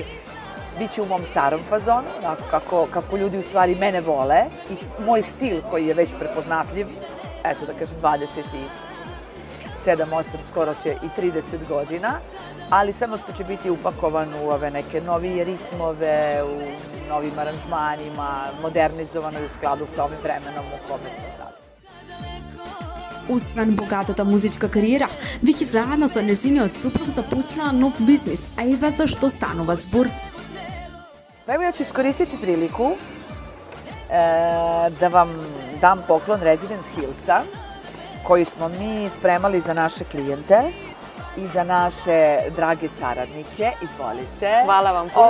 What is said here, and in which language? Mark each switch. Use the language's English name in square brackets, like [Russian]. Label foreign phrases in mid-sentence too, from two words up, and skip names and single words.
[Serbian] Biće u mom starom fazonu, kako ljudi u stvari mene vole i moj stil koji je već prepoznatljiv, eto da kažem 27, 8, skoro će i 30 godina, ali samo što će biti upakovan u ove neke novije ritmove, u novim aranžmanima, modernizovano i u skladu sa ovim vremenom u kome smo sad. [Macedonian] Освен богатата музичка кариера, Вики заедно со незиниот супруг започнаа нов бизнис, а и за што станува збор. [Serbian] Pa evo ja ću iskoristiti priliku da vam dam poklon Residence Hillsa koji smo mi spremali za naše klijente i za naše drage saradnike. Izvolite. Hvala vam puno.